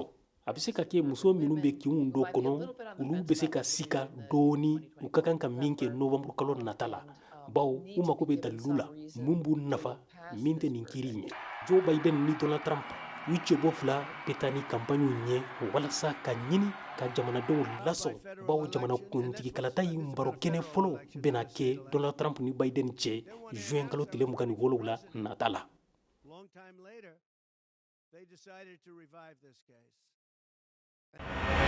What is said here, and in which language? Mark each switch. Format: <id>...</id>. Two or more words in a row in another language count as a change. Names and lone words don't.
<bm>A bɛ se ka kɛ muso minnu bɛ kinw dɔ kɔnɔ olu bɛ se ka sika dɔɔni u ka kan ka min kɛ novembre kalo nata la bawo u mako bɛ dalilu la mun b'u nafa min tɛ nin kiiri in ye. Joe Biden ni Donald Trump u cɛbɔ fila bɛ taa ni campagne ɲɛ walasa ka ɲini ka jamanadenw lasɔn bawo jamana kuntigi kalata in baro kɛnɛ fɔlɔ bɛna kɛ Donald Trump ni Biden cɛ juin kalo tile 27 la nata la.</bm> <en>Long time later, they decided to revive this case.</en>